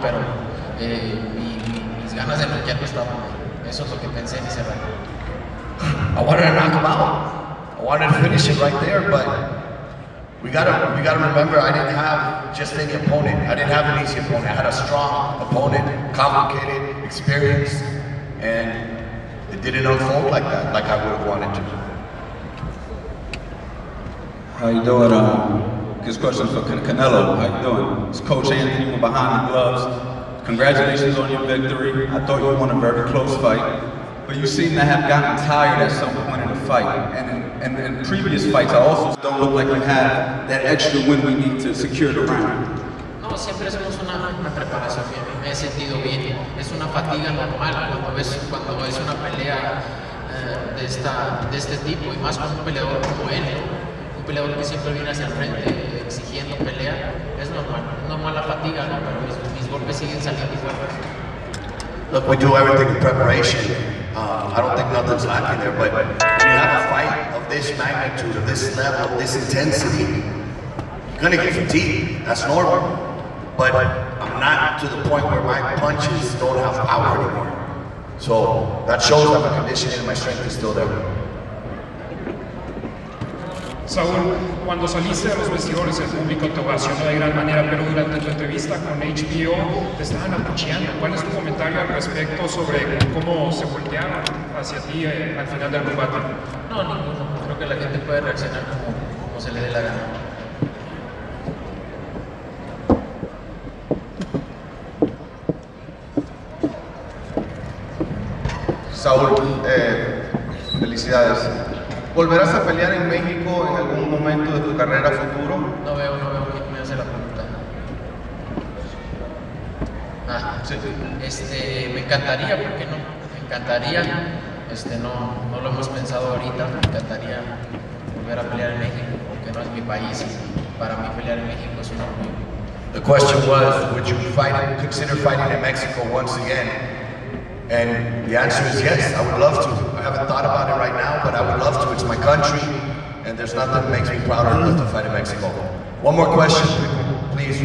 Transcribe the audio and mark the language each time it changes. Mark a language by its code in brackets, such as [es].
[es] Pero mis ganas de noquearlo estaban ahí. Eso es lo que pensé en ese rato. [en] I wanted to knock him out. I wanted to finish it right there, but We gotta remember, I didn't have just any opponent. I didn't have an easy opponent. I had a strong opponent, complicated, experienced, and it didn't unfold like that, like I would have wanted to. How you doing? This question for Canelo. How you doing? It's Coach Anthony from behind the gloves. Congratulations on your victory. I thought you won a very close fight, but you seem to have gotten tired at some point in the fight. And in previous fights, I also don't look like you have that extra win we need to secure the round. [es] No, siempre hacemos una preparación bien, me he sentido bien. Es una fatiga normal cuando es una pelea de este tipo, y más con un peleador como él, un peleador que siempre viene hacia el frente exigiendo pelea. Es normal la fatiga, ¿no? Pero mis golpes siguen saliendo fuertes. [en] Look, we do everything in preparation. I don't think nothing's lacking there, but when you have a fight of this magnitude, of this level, of this intensity, you're gonna get fatigued. That's normal. But I'm not to the point where my punches don't have power anymore. So that shows that my conditioning and my strength is still there. [es] Saúl, cuando saliste de los vestidores, el público te ovacionó de gran manera, pero durante tu entrevista con HBO te estaban acuchillando. ¿Cuál es tu comentario al respecto sobre cómo se voltearon hacia ti al final del combate? No, ninguno. Creo que la gente puede reaccionar como se le dé la gana. Saúl, felicidades. ¿Volverás a pelear en México en algún momento de tu carrera futuro? No veo quién me hace la pregunta. Sí. Me encantaría, ¿por qué no? Me encantaría, no lo hemos pensado ahorita, me encantaría volver a pelear en México, porque no es mi país y para mí pelear en México es un orgullo. [en] The question was, would you consider fighting in Mexico once again? And the answer is yes, I would love to. I haven't thought about it right now, but I would love to. It's my country, and there's nothing that makes me prouder than to fight in Mexico. One more question, please.